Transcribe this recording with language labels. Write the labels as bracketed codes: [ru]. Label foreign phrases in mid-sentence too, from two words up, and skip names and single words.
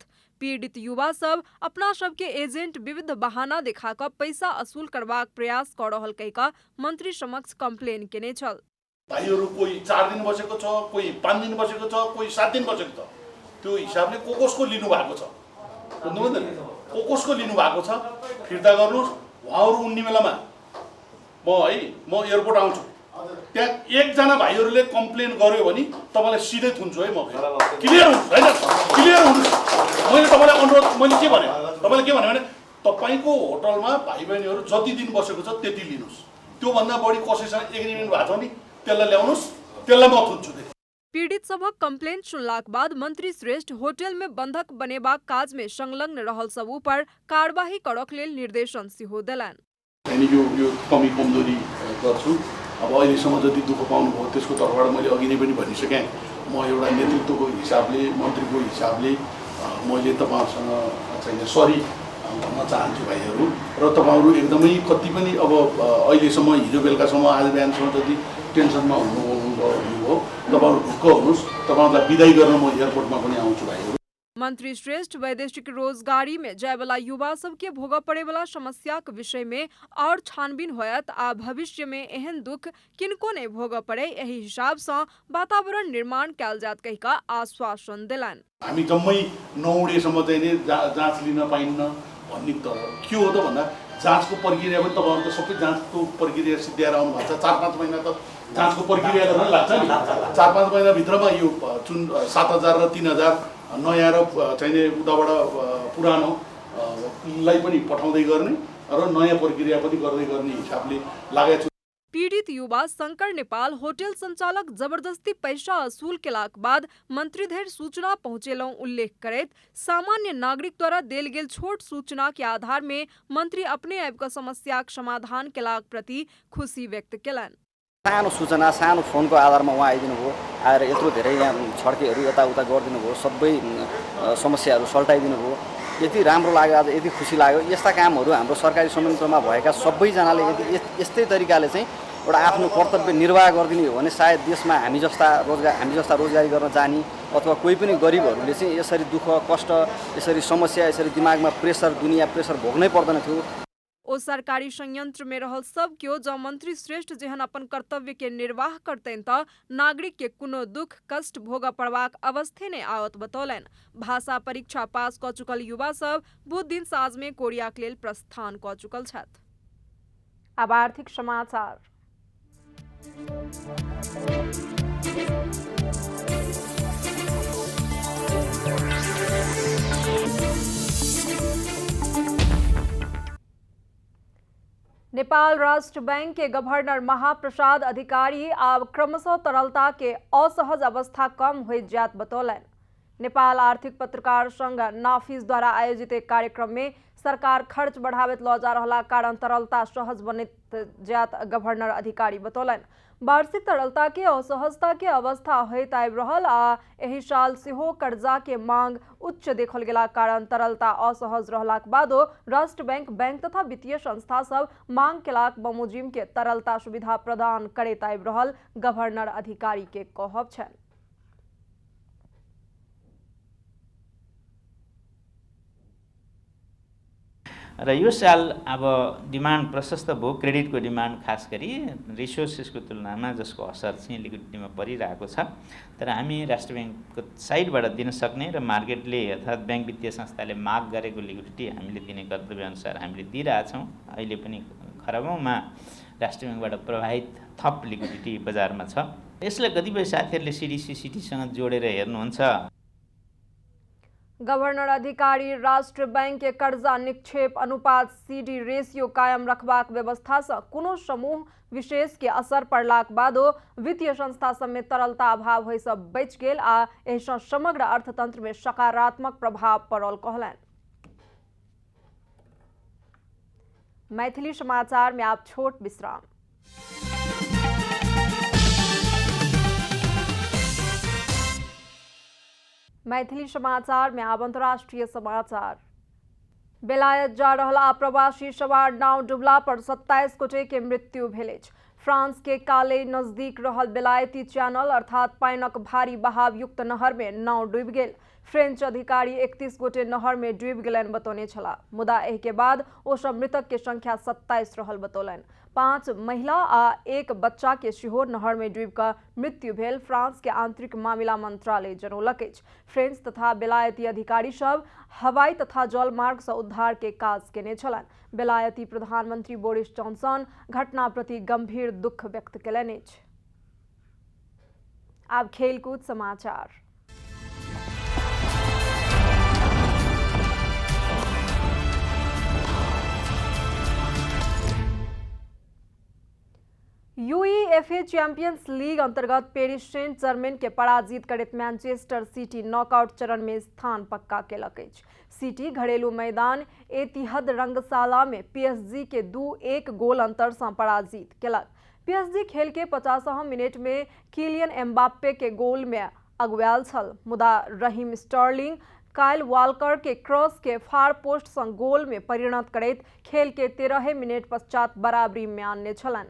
[mai] पीड़ित युवा सब अपना सबके एजेंट विविध बहाना देखा कऽ पैसा असूल करबाक प्रयास कऽ रहल कहिका मंत्री समक्ष कंप्लेन केने छल। [ne] भाइहरू कोही 4 दिन बसेको छ, कोही 5 दिन बसेको छ, कोही 7 दिन बसेको छ। त्यो हिसाबले कसको लिनु भएको छ बुझ्नुभयो नि, कसको लिनु भएको छ फिर्ता गर्नुस्। उहाँहरू उन्नी बेलामा म एयरपोर्ट आउँछु, त्यहाँ एकजना भाइहरूले कम्प्लेन गर्यो भने तपाईलाई सिधै थुन्छु है। म क्लियर हुन्छु हैन, क्लियर हुन्छु। मैले तपाईलाई अनुरोध मैले के भने तपाईले के भने तपाईको होटलमा भाइ बहिनीहरू जति दिन बसेको छ त्यति लिनुस्। त्यो भन्दा बढी कसैसँग एग्रीमेन्ट भएको छ नि त्यसलाई ल्याउनुस्, त्यसलाई म थुन्छु। [mai] पीड़ित सबक कंप्लेंट सुनलाक बाद मंत्री श्रेष्ठ होटल में बंधक बनेबाक काज में संलग्न रहल सब ऊपर कार्यवाही करक लेल निर्देशन सेहो देलनि। [ne] यो कमी कमजोरी गर्छु। अब अहिलेसम्म जति दुःख पाउनुभयो त्यसको तर्फबाट मैले अघि नै पनि भनिसकेँ। म एउटा नेतृत्वको हिसाबले, मन्त्रीको हिसाबले मैले तपाईँहरूसँग चाहिँ सरी भन्न चाहन्छु भाइहरू। र तपाईँहरू एकदमै कति पनि अब अहिलेसम्म हिजो बेलुकासम्म आज बिहानसम्म जति टेन्सनमा हुनुभयो तपाईँहरू ढुक्क हुनुहोस्। तपाईँहरूलाई बिदाई गर्न म एयरपोर्टमा पनि आउँछु भाइहरू। [mai] मंत्री श्रेष्ठ वैदेशिक रोजगारी में जाय वाला युवा सबके भोग पड़े वाला समस्या के विषय में और छानबीन होयत आ भविष्य में एहन दुख किनको नहीं भोग पड़े यही हिसाब से वातावरण निर्माण कैल जात कही का आश्वासन दिलन। [ne] हामी जम्मै नौडेसम्म चाहिँ नि जाँच लिन पाइन्न भन्ने त के हो त भन्दा जाँचको प्रक्रिया पनि तपाईहरु त सबै जाँचको प्रक्रिया सिद्ध्याएर आउनु भएको छ। 4-5 महिना त जाँचको प्रक्रिया गर्न लाग्छ नि। 4-5 महिना भित्रमा यो 7,000 र 3,000 नयाँ र चाहिँ उताबाट पुरानोलाई पनि पठाउँदै गर्ने र नयाँ प्रक्रिया पनि गर्दै गर्ने हिसाबले लागेको छु। [mai] पीड़ित युवा शंकर नेपाल होटल संचालक जबरदस्ती पैसा असूल केलाक बाद मंत्री धरि सूचना पहुंचेलौ उल्लेख करैत सामान्य नागरिक द्वारा देल गेल छोट सूचना के आधार में मंत्री अपने आप का समस्या समाधान केलाक प्रति खुशी व्यक्त केलन। [ne] सानो सूचना सानो फोनको आधारमा उहाँ आइदिनु भयो, आएर यत्रो धेरै यहाँ छड्केहरू यताउता गरिदिनु भयो, सबै समस्याहरू सल्टाइदिनु भयो। यति राम्रो लाग्यो, आज यति खुसी लाग्यो। यस्ता कामहरू हाम्रो सरकारी संयन्त्रमा भएका सबैजनाले यस्तै तरिकाले चाहिँ एउटा आफ्नो कर्तव्य निर्वाह गरिदिने हो भने सायद देशमा हामी जस्ता रोजगारी गर्न जाने अथवा कोही पनि गरिबहरूले चाहिँ यसरी दुःख कष्ट यसरी समस्या यसरी दिमागमा दुनिया प्रेसर भोग्नै पर्दैन थियो। [mai] ओ सरकारी संयंत्र में रहल सब क्यों जब मंत्री श्रेष्ठ जेहन अपन कर्तव्य के निर्वाह करतेन त नागरिक के कोनो दुख कष्ट भोग पड़वाक अवस्थे ने आवत बतौलन। भाषा परीक्षा पास क चुकल युवा सब बुध दिन साँझ में कोरियाक लेल प्रस्थान क चुकल छथ। अब आर्थिक समाचार। नेपाल राष्ट्र बैंक के गवर्नर महाप्रसाद अधिकारी अब क्रमशः तरलता के असहज अवस्था कम हो जात बतौलन। नेपाल आर्थिक पत्रकार संघ नाफिस द्वारा आयोजित एक कार्यक्रम में सरकार खर्च बढ़ावित ल जा रहा कारण तरलता सहज बनित जात गवर्नर अधिकारी बतौलन। वार्षिक तरलता के असहजता के अवस्था होइत आबि रहल आ एहि साल सेहो कर्जा के मांग उच्च देखल गेला कारण तरलता असहज रहलाक बादो राष्ट्र बैंक तथा वित्तीय संस्था सब मांग केलाक बमोजिम के तरलता सुविधा प्रदान करैत आबि रहल गवर्नर अधिकारी के कहब छनि। [ne] र यो साल अब डिमान्ड प्रशस्त भयो, क्रेडिटको डिमान्ड खास गरी रिसोर्सेसको तुलनामा जसको असर चाहिँ लिक्विडिटीमा परिरहेको छ। तर हामी राष्ट्र ब्याङ्कको साइडबाट दिन सक्ने र मार्केटले अर्थात् ब्याङ्क वित्तीय संस्थाले माग गरेको लिक्विडिटी हामीले दिने कर्तव्य अनुसार हामीले दिइरहेछौँ। अहिले पनि खरबौँमा राष्ट्र ब्याङ्कबाट प्रवाहित थप लिक्विडिटी बजारमा छ। यसलाई कतिपय साथीहरूले सिडीसँग जोडेर हेर्नुहुन्छ। [mai] गवर्नर अधिकारी राष्ट्र बैंक के कर्जा निक्षेप अनुपात [en] CD ratio [mai] कायम रखबाक व्यवस्था से कोनो समूह विशेष के असर पड़लाक बादो वित्तीय संस्था समेत तरलता अभाव होय से बच गेल आ एहि सँ समग्र अर्थतंत्र में सकारात्मक प्रभाव पड़ल कहलन। मैथिली समाचार में आप छोट विश्राम। मैथिली समाचार में अब अंतर्राष्ट्रीय समाचार। बेलायत जा रहा प्रवासी सवार नाव डुबला पर 27 गोटे के मृत्यु भेल। फ्रांस के काले नजदीक रहल बेलायती चैनल अर्थात पानिक भारी बहाव युक्त नहर में नाव डूबि गेल। फ्रेंच अधिकारी 31 गोटे नहर में डूबि गेलनि बतौने छला। मुदा एहि के बाद ओ सब मृतक के संख्या 27 रहल बतौलनि। 5 महिला आ 1 बच्चा के सेहो नहर में डूबि कऽ मृत्यु भेल फ्रांस के आंतरिक मामिला मंत्रालय जनौलक अछि। फ्रेंच तथा बेलायती अधिकारी सब हवाई तथा जल मार्ग से उद्धार के काज केने छलनि। बेलायती प्रधानमंत्री बोरिस जॉनसन घटना प्रति गंभीर दुख व्यक्त केलनि अछि। आब खेलकूद समाचार। यूईएफए चैंपियंस लीग अंतर्गत पेरिस सेंट जर्मेन के पराजित करैत मैनचेस्टर सिटी नॉकआउट चरण में स्थान पक्का केलक अछि। सिटी घरेलू मैदान एतिहाद रंगशाला में पीएसजी के 2-1 गोल अंतर से पराजित केलक। पीएसजी खेल के 50वां मिनट में किलियन एम्बाप्पे के गोल में अगुआल छल, मुदा रहीम स्टर्लिंग काइल वॉलकर के क्रॉस के [en] far post [mai] से गोल में परिणत करैत खेल के 13 मिनट पश्चात बराबरी में आनने छलनि।